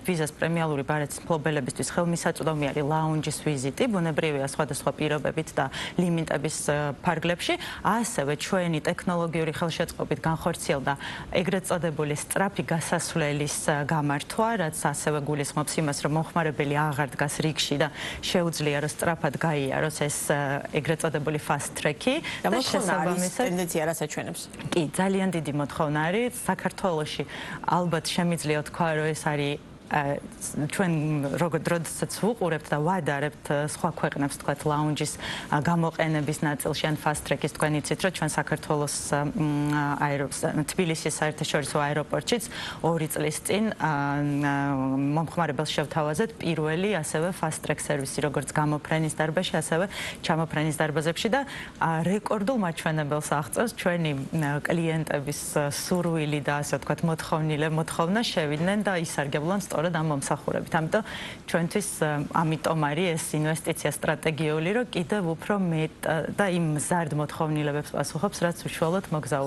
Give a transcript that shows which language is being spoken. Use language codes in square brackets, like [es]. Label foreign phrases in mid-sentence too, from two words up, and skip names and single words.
[ka] ვიზას პრემიალური ბარათის მფლობელებისთვის ხელმისაწვდომი არის ლაუნჯის ვიზიტი, ბუნებრივია სხვადასხვა პირობებით და ლიმიტების ფარგლებში. ასევე ჩვენი ტექნოლოგიური ხელშეწყობით განხორციელდა ეგრეთ წოდებული სწრაფი გასასვლელის გამართვა, რაც ასევე გულისხმობს იმას, რომ მომხმარებელი აღარ დგას რიგში და შეუძლია რომ სწრაფად გაიაროს ეს ეგრეთ წოდებული [en] fast track- [ka] ი და შესაბამისად ტენდენცია რაც აჩვენებს. კი, ძალიან დიდი მოთხოვნა არის საქართველოში. ალბათ შემიძლია თქვა, რომ ეს არის ჩვენ როდესაც ვუყურებთ და ვადარებთ სხვა ქვეყნებს თქვათ ლაუნჯის გამოყენების ნაწილში ან [en] fast track- [ka] ის თქვენ იცით რომ ჩვენ საქართველოს თბილისის საერთაშორისო აეროპორტშიც 2 წლის წინ მომხმარებელს შევთავაზეთ პირველი ასევე [en] fast track [ka] სერვისი როგორც გამოფრენის დარბაზში ასევე ჩამოფრენის დარბაზებში და რეკორდულ მაჩვენებელს აღწევს ჩვენი კლიენტების სურვილი და ასე ვთქვათ მოთხოვნა შევიდნენ და ისარგებლონ სწორედ ამ მომსახურებით. ამიტომ ჩვენთვის ამიტომ არის ეს ინვესტიცია სტრატეგიული, რომ კიდევ უფრო მეტ და იმ მზარდ მოთხოვნილებებს პასუხობს, რაც უშუალოდ მოგზაურობს.